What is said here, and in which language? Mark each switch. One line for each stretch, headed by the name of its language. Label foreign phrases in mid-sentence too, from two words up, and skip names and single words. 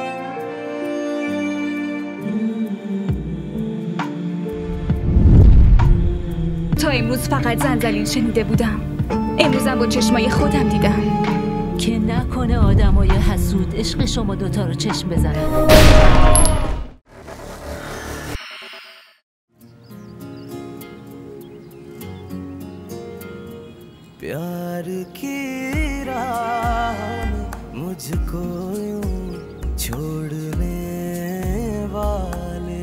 Persian: تا امروز فقط زنجلیل شنیده بودم، امروزم با چشمای خودم دیدم. که نکنه آدمای حسود عشق شما دوتا رو چشم بزنن.
Hindi: प्यार की राह में मुझको यूं छोड़ने वाले